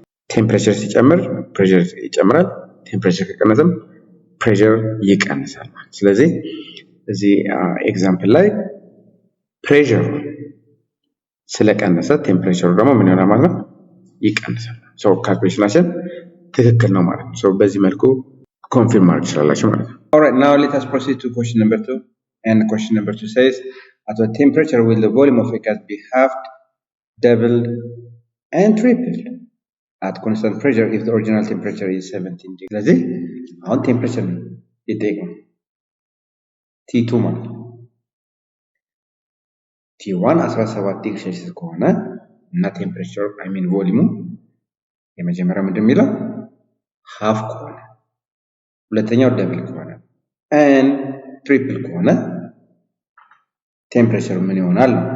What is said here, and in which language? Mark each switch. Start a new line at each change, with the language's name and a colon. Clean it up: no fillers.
Amharic: ቴምፕሬቸር ሲጨምር ፕሬሸር ይጨምራል፣ ቴምፕሬቸር ከቀነሰም ፕሬሸር ይቀንሳል። ስለዚህ እዚህ ኤግዛምፕል ላይ ፕሬሸሩ ስለቀነሰ ቴምፕሬቸሩ ደግሞ ምን ይሆናል ማለት ነው? ይቀንሳል። ሶ ካልኩሌሽናችን ትክክል ነው ማለት ነው። ሶ በዚህ መልኩ ኮንፊርም ማድረግ ትችላላችሁ ማለት ነው።
English: Alright, now let us proceed to question number 2. And question number 2 says, at what temperature will the volume of a gas be halved, doubled, and tripled at constant pressure if the original temperature is 17 degrees?
Amharic: ስለዚህ አሁን ቴምፕሬቸር ይጠይቃል። T2 ማለት ነው። T1 17 ዲግሪ ሴልሺየስ ከሆነ እና ቴምፕሬቸር አይ ሚን ቮሊዩሙ የመጀመሪያው ምንድን የሚለው ሃፍ ከሆነ፣ ሁለተኛው ደብል ከሆነ ኤን ትሪፕል ከሆነ ቴምፕሬቸር ምን ይሆናል?